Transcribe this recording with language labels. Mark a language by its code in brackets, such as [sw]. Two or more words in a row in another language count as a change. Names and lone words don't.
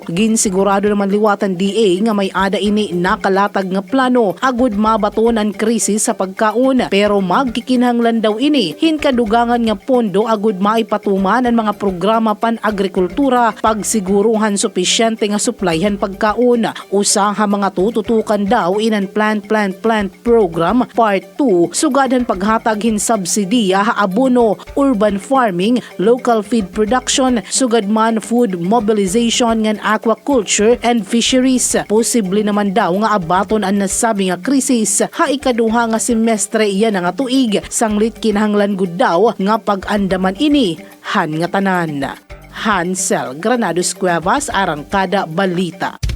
[war] Ginsigurado naman liwatan DA nga may ada ini nakalatag nga plano agud mabaton ang krisis sa pagkaon pero magkikinahanglan daw ini hinkadugang nga pondo agud maipatuman ang mga programa pan-agrikultura pagsiguruhan supisyente nga supplyhan pagkaon. Usa ha mga tututukan daw inan [en] plant program part 2 [war] sugadan paghatag hin subsidiya ha abono, [en] urban farming, local feed production, [war] sugad man [en] food mobilization [war] ngan [en] aquaculture and fisheries. [war] Posible naman daw nga abaton ang nasabi nga krisis ha ikaduha nga semestre iyan nga tuig sanglit kinahanglan gud daw nga pag-andaman ini han nga tanan. Hansel Granados Cuevas, Arangkada Balita.